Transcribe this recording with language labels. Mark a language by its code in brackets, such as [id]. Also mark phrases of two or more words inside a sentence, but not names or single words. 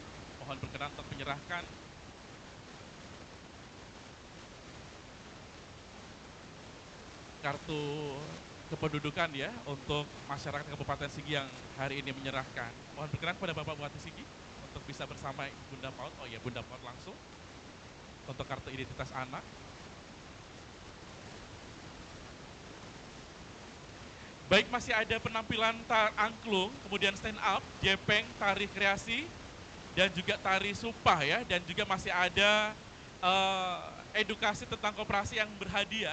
[id] Mohon berkenan untuk menyerahkan kartu kependudukan ya untuk masyarakat Kabupaten Sigi yang hari ini menyerahkan. Mohon berkenan kepada Bapak Bupati Sigi untuk bisa bersama Bunda Paut. Oh ya, Bunda Paut langsung untuk kartu identitas anak. Baik, masih ada penampilan angklung, kemudian [en] stand up, [id] jepeng, tari kreasi, dan juga tari supah ya, dan juga masih ada edukasi tentang koperasi yang berhadiah.